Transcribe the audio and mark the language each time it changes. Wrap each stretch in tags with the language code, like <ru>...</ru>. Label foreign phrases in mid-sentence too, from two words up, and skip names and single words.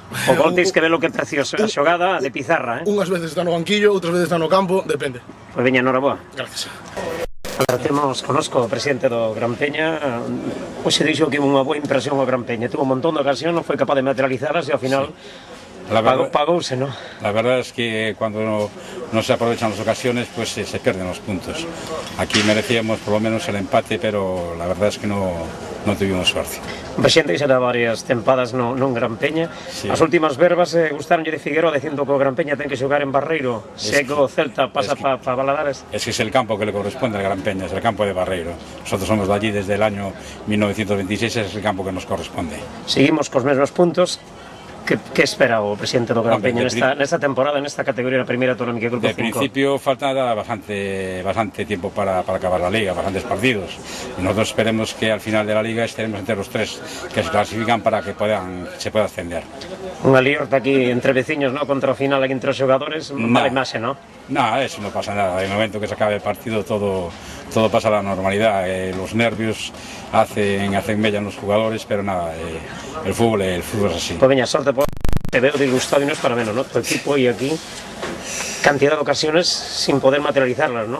<gl>O gol teis que ver o que precioso a xogada de Pizarra, Unhas veces está no banquillo, outras veces está no campo, depende. Pois veña, enhoraboa. Gracias. Agora temos conosco o presidente do Gran Peña. Hoxe dixo que unha boa impresión o Gran Peña. Tuvo un montón de ocasións, non foi capaz de materializarlas e ao final pagouse, ¿no?</gl> <es>La verdad es que cuando no se aprovechan las ocasiones, pues se pierden los puntos. Aquí merecíamos por lo menos el empate, pero la verdad es que no tuvimos suerte.</es> <gl>O presidente xa dá varias tempadas non Gran Peña. Sí. As últimas verbas gustaronlle de Figueroa dicindo que o Gran Peña ten que xogar en Barreiro, se que o Celta pasa para Valadares.</gl> <es>Es que es el campo que le corresponde al Gran Peña, es el campo de Barreiro. Nosotros somos de allí desde el año 1926, es el campo que nos corresponde.</es> <gl>Seguimos cos mesmos puntos. ¿Qué espera o presidente do Gran Peña nesta temporada, nesta categoría, na primeira autonómica Grupo 5?</gl> <es>De principio falta bastante tiempo para acabar la Liga, bastantes partidos. Y nosotros esperemos que al final de la Liga estaremos entre los tres que se clasifican para que se pueda ascender.</es> <gl>Unha liorta aquí entre veciños, ¿no? Contra o final aquí entre os xogadores, mala imaxe, ¿no?</gl> <es>No, eso no pasa nada. En el momento que se acabe el partido todo pasa a la normalidad. Los nervios hacen mella en los jugadores, pero nada, el fútbol es así. Pues</es> <gl>veña, sorte,</gl> <es>te veo disgustado y no es para menos, ¿no? Tu equipo y aquí cantidad de ocasiones sin poder materializarlas, ¿no?</es>